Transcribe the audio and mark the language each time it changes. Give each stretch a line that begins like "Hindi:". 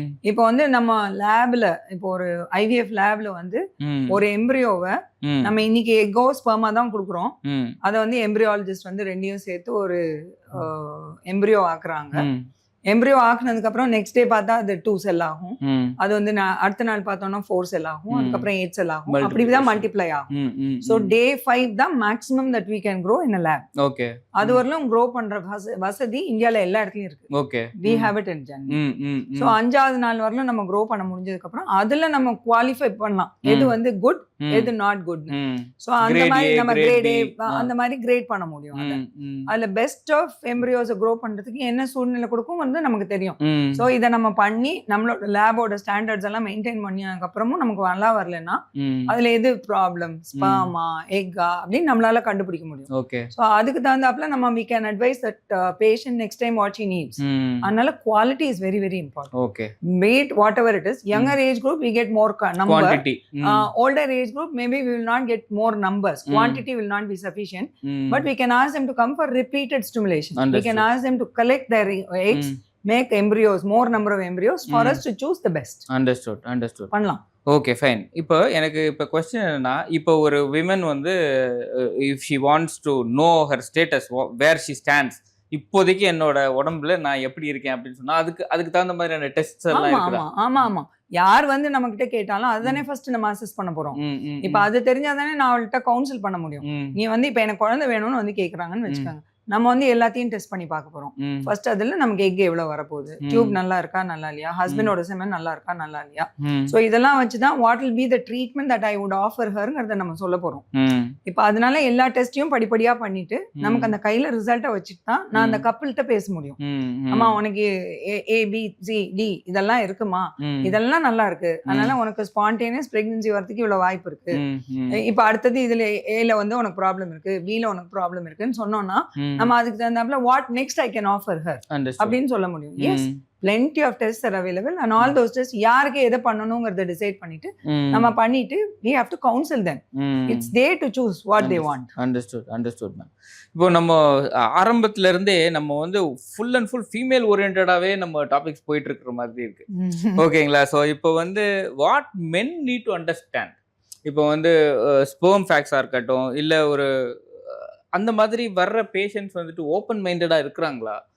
Tamil: இப்போ வந்து நம்ம லேப்ல, இப்போ ஒரு IVF லேப்ல வந்து ஒரு எம்ப்ரியோவை நம்ம இன்னைக்கு எக்கோ ஸ்பெர்மா தான் கொடுக்குறோம். அதை வந்து எம்ப்ரியாலஜிஸ்ட் வந்து ரெண்டையும் சேர்த்து ஒரு எம்ப்ரியோ ஆக்குறாங்க. எம்ப்ரியோ ஆக்குனதுக்கு அப்புறம் நெக்ஸ்ட் டே பார்த்தா அது 2 செல் ஆகும். அது வந்து அடுத்த நாள் பார்த்தோம்னா 4 செல் ஆகும். அதுக்கப்புறம் 8 செல் ஆகும். அப்படிதான் மல்டிப்ளை ஆகும்.
English: So day 5 தான் maximum that we can grow in a lab. Okay,
Tamil: அது வரலும் க்ரோ பண்ற வசதி இந்தியால எல்லா இடத்துலயும் இருக்கு.
English: Okay, we have it in Chennai.
Tamil: So 5வது நாள் வரலும் நம்ம க்ரோ பண்ண முடிஞ்சதுக்கு அப்புறம் அதுல நம்ம குவாலிஃபை பண்ணலாம் எது வந்து குட் எது நாட் குட். ஸோ அந்த மாதிரி நம்ம கிரேட் ஏ அந்த மாதிரி கிரேட் பண்ண முடியும். அதுல பெஸ்ட் ஆஃப் எம்ப்ரியோஸை க்ரோ பண்றதுக்கு என்ன சூழ்நிலை கொடுக்கும் வந்து நமக்கு தெரியும். சோ இத நம்ம பண்ணி நம்மளோட லேபோட ஸ்டாண்டர்ட்ஸ் எல்லாம் மெயின்டைன் பண்ணதுக்கு அப்புறமும் நமக்கு நல்லா வரலன்னா அதுல எது ப்ராப்ளம், ஸ்பெர்மா எக்கா அப்படின்னு நம்மளால கண்டுபிடிக்க முடியும். ஓகே, சோ அதுக்கு தகுந்தாப்புல நம்ம
English: we can advise that patient next time what she needs. அதனால quality is very very important. Okay, Weight whatever it is, younger age group we get more number, quantity. Older age group maybe we will not get more numbers, quantity will not be sufficient, but we can ask them to come for repeated stimulation. We can ask them to collect their eggs, make embryos, more number of embryos for us to choose the best. Understood.
Tamil: பண்ணலாம்.
English: Okay fine.
Tamil: இப்போ எனக்கு இப்போ question என்னன்னா, இப்போ ஒரு women வந்து
English: if she wants to know her status where she stands,
Tamil: இப்போதைக்கு என்னோட உடம்புல நான் எப்படி இருக்கேன் அப்படின்னு சொன்னா அதுக்கு தகுந்த மாதிரியான டெஸ்ட்ஸ் எல்லாம் இருக்குதா? ஆமா. யார் வந்து நம்ம கிட்ட கேட்டாலும் அதுதானே ஃபர்ஸ்ட் நம்ம அசஸ் பண்ண போறோம். இப்ப அது தெரிஞ்சாதானே நான் அவள்கிட்ட கவுன்சில் பண்ண முடியும். நீ வந்து இப்ப எனக்கு குழந்தை வேணும்னு வந்து கேக்குறாங்கன்னு வச்சுக்கோங்க. நம்ம வந்து எல்லாத்தையும் டெஸ்ட் பண்ணி பார்க்க போறோம். ஃபர்ஸ்ட் அதுல நமக்கு எக் எவ்வளவு வரப்போகுது, டியூப் நல்லா இருக்கா நல்லா இல்லையா, ஹஸ்பண்டோட செமன் நல்லா இருக்கா நல்லா இல்லையா. சோ இதெல்லாம் வச்சுதான்
English: what will be the treatment that I would offer ஹர்ங்கிறத
Tamil: நம்ம சொல்ல போறோம். இப்ப அதனால எல்லா டெஸ்டையும் படிப்படியா பண்ணிட்டு நமக்கு அந்த கையில ரிசல்ட்டை வச்சுட்டு தான் நான் அந்த கப்பிள்கிட்ட பேச முடியும். ஆமா உனக்கு ABCD இதெல்லாம் இருக்குமா, இதெல்லாம் நல்லா இருக்கு, அதனால உனக்கு ஸ்பான்டேனியஸ் பிரெக்னன்சி வரதுக்கு இவ்வளவு வாய்ப்பு இருக்கு. இப்ப அடுத்தது இதுல ஏல வந்து உனக்கு ப்ராப்ளம் இருக்கு, பில உனக்கு ப்ராப்ளம் இருக்குன்னு சொன்னோம்னா நம்ம அதுக்கு தகுந்தாப்புல
English: what next I can offer her
Tamil: அப்படின்னு சொல்ல முடியும். S
English: plenty of tests are available and all those tests
Tamil: யாருக்கு எதை பண்ணணுங்கிறத டிசைட் பண்ணிட்டு நம்ம பண்ணிட்டு
English: we have to counsel them. It's there to choose what they want. Understood ma'am.
Tamil: இப்போ நம்ம ஆரம்பத்துல இருந்தே நம்ம வந்து ஃபுல் அண்ட் ஃபுல் ஃபீமேல் ஓரியன்டாவே நம்ம டாபிக்ஸ் போயிட்டு இருக்கிற மாதிரி இருக்கு. ஓகேங்களா? ஸோ இப்போ வந்து
English: what men need to understand,
Tamil: இப்போ வந்து ஸ்பெர்ம் ஃபேக்ஸாக இருக்கட்டும், இல்லை ஒரு அந்த மாதிரி வர்ற பேஷண்ட்ஸ் வந்துட்டு ஓப்பன் மைண்டடாக இருக்கிறாங்களா?